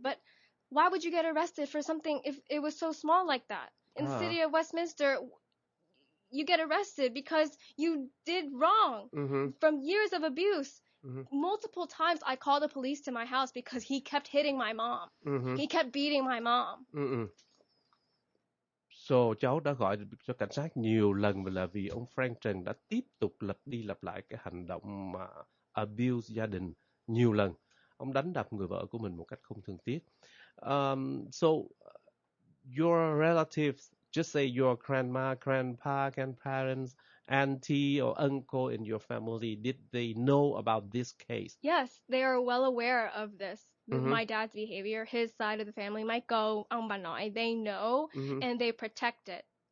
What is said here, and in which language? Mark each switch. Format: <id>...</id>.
<en>But why would you get arrested for something if it was so small like that? In the city of Westminster, you get arrested because you did wrong from years of abuse. Multiple times I called the police to my house because he kept hitting my mom. He kept beating my mom.</en> <vi>So cháu đã gọi cho cảnh sát nhiều lần là vì ông Frank Trần đã tiếp tục lặp đi lặp lại cái hành động mà abuse gia đình nhiều lần. Ông đánh đập người vợ của mình một cách không thương tiếc.</vi> <en>So your relatives, just say your grandma, grandpa, grandparents, auntie or uncle in your family, did they know about this case? Yes, they are well aware of this. My dad's behavior, his side of the family, might go, they know, and they protect it.</en>